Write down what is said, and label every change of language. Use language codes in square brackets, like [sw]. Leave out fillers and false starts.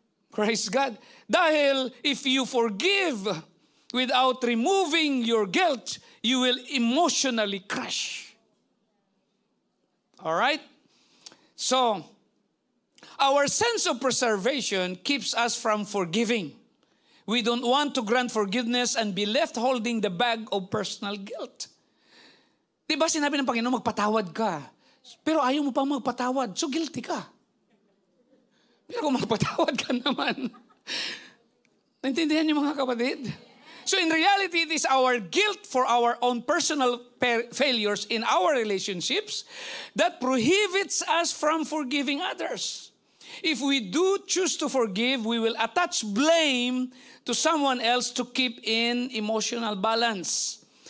[en] Praise God. Dahil if you forgive without removing your guilt, you will emotionally crash. All right? So, our sense of preservation keeps us from forgiving. We don't want to grant forgiveness and be left holding the bag of personal guilt. [tl] Diba sinabi ng Panginoon, magpatawad ka. Pero ayaw mo pa magpatawad, so guilty ka. Pero kung magpatawad ka naman, naintindihan niyo mga kapatid? [en] So in reality, it is our guilt for our own personal failures in our relationships that prohibits us from forgiving others. If we do choose to forgive, we will attach blame to someone else to keep in emotional balance.